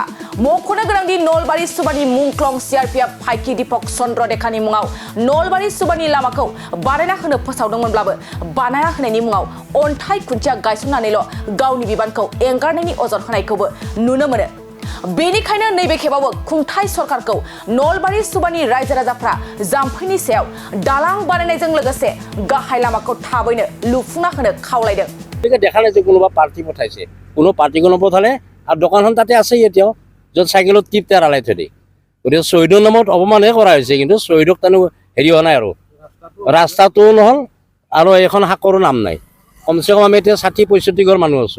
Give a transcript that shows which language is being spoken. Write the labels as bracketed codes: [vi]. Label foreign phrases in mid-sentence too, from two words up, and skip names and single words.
[brx] मख'नो गोनांदि नलबारि सुबानि मुंख्लं सिआरपिएफ फाइखि दीपक चन्द्र देखानि मुङाव नलबारि सुबानि लामाखौ बानायना होनो फोसावदोंमोनब्लाबो बानायना होनायनि मुङाव अन्थाइ खुन्थिया गायसननानैल' गावनि बिबानखौ एंगारनायनि अजद होनायखौबो नुनो मोनो। बेनिखायनो नैबे खेबावबो खुंथाय सरकारखौ नलबारि सुबानि रायजो राजाफ्रा जाम्फैनि सायाव दालां बानायनायजों लोगोसे गाहाय लामाखौ थाबैनो लुफुंना होनो खावलायदों। [as] দেখা নাই যে কোনোবা পাৰ্টি পঠাইছে, কোনো পাৰ্টি কোনো পঠালে আৰু দোকানখন তাতে আছেই এতিয়াও, য'ত চাইকেলত টিপ তেৰালাই থৈ দিয়ে। গতিকে শ্বহীদৰ নামত অপমানহে কৰা হৈছে, কিন্তু শ্বহীদক তেনে হেৰি হোৱা নাই আৰু ৰাস্তাটো নহ'ল আৰু এখন শাকৰো নাম নাই। কমচে কম আমি এতিয়া ৬০-৬৫ ঘৰ মানুহ আছোঁ।